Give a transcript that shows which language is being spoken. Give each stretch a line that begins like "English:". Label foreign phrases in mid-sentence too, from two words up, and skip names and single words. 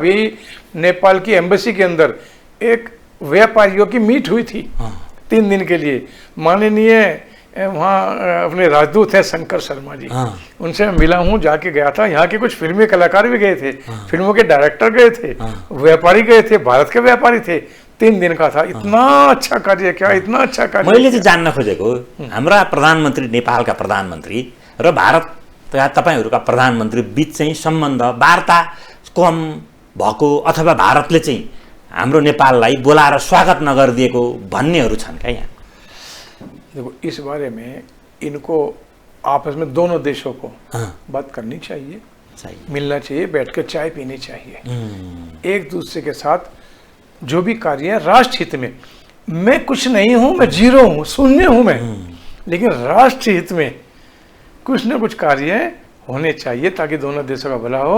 Hindi: अभी नेपाल की एम्बेसी के अंदर एक व्यापारियों की मीट हुई थी 3 दिन के लिए। माननीय वहाँ अपने राजदूत हैं शंकर शर्मा जी, उनसे मैं मिला हूँ, जाके गया था। यहाँ के कुछ फिल्मी कलाकार भी गए थे, फिल्मों के डायरेक्टर गए थे, व्यापारी गए थे, भारत के व्यापारी थे। 3 दिन का था। इतना अच्छा कार्य किया, इतना अच्छा कार्य।
Nepali: मैले चाहिँ जान्न खोजेको हाम्रा प्रधानमन्त्री, नेपालका प्रधानमन्त्री र भारत तपाईहरुका प्रधानमन्त्री बीच चाहिँ सम्बन्ध वार्ता कम भएको अथवा भारतले चाहिँ हाम्रो नेपाललाई बोलाएर स्वागत नगरिदिएको भन्नेहरू छन् क्या यहाँ?
Hindi: देखो, इस बारे में इनको आपस में दोनों देशों को बात करनी चाहिए, मिलना चाहिए, बैठकर चाय पीनी चाहिए। एक दूसरे के साथ जो भी कार्य है राष्ट्र हित में। मैं कुछ नहीं हूं, मैं जीरो हूं, शून्य हूं मैं, लेकिन राष्ट्र हित में कुछ न कुछ कार्य होने चाहिए ताकि दोनों देशों का भला हो।